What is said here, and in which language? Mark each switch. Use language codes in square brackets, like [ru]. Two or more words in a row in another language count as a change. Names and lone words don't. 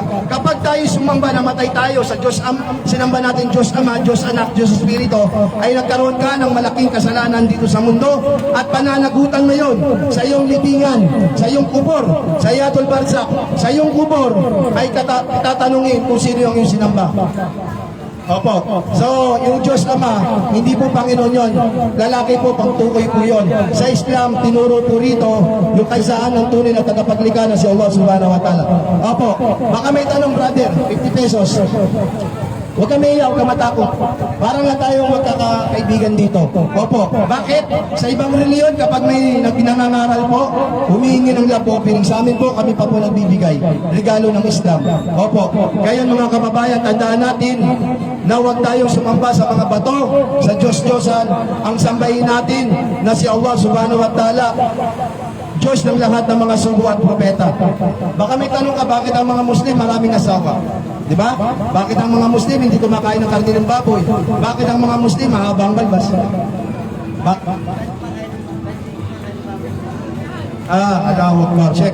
[tl] Kapag tayo sumamba, namatay tayo sa Diyos, sinamba natin Diyos Ama, Diyos Anak, Diyos Espiritu, ay nagkaroon ka ng malaking kasalanan dito sa mundo at pananagutan ngayon sa iyong libingan, sa iyong kubor, sa [ar] حياة البرزخ, [tl] sa iyong kubor ay tatanungin kung sino yung iyong sinamba. Opo. So, yung Diyos Ama, hindi po Panginoon yon. Lalaki po, pagtukoy po yon. Sa Islam, tinuro po rito yung kaisaan ng tunay na tagapaglikha na si Allah [ar] سبحانه وتعالى. [tl] Opo. Baka may tanong, brother, 50 pesos. Huwag ka maiya, huwag ka matakot. Parang lang tayong magkakaibigan dito. Opo. Bakit? Sa ibang reliyon, kapag may pinangangaral po, humihingi ng [en] love offering. [tl] Sa amin po, kami pa po nagbibigay. Regalo ng Islam. Opo. Kaya mga kababayan, tandaan natin na huwag tayong sumamba sa mga bato, sa Diyos-Diyosan. Ang sambahin natin na si Allah [ar] سبحانه وتعالى, [tl] Diyos ng lahat ng mga sugo at propeta. Baka may tanong ka, bakit ang mga Muslim maraming asawa? Di ba? Bakit ang mga Muslim hindi kumakain ng karne ng baboy? Bakit ang mga Muslim mahabang balbas? [ar] الله أكبر. [tl] Check.